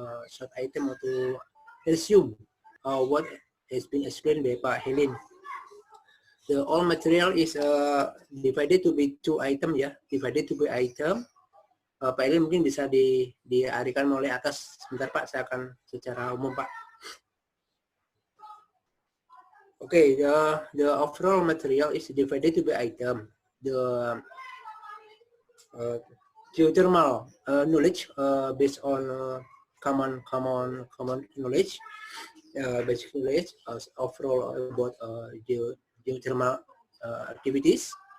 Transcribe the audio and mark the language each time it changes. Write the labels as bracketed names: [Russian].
[English] Short item to resume what has been explained by Pak Helin. The all material is divided to be 2 item, ya, divided to be item. [Indonesian] Pak Helin mungkin bisa diarahkan mulai atas. Sebentar Pak, saya akan secara umum Pak. [English] Okay, the overall material is divided to be item. The geothermal knowledge based on common knowledge, basic knowledge overall about geothermal activities.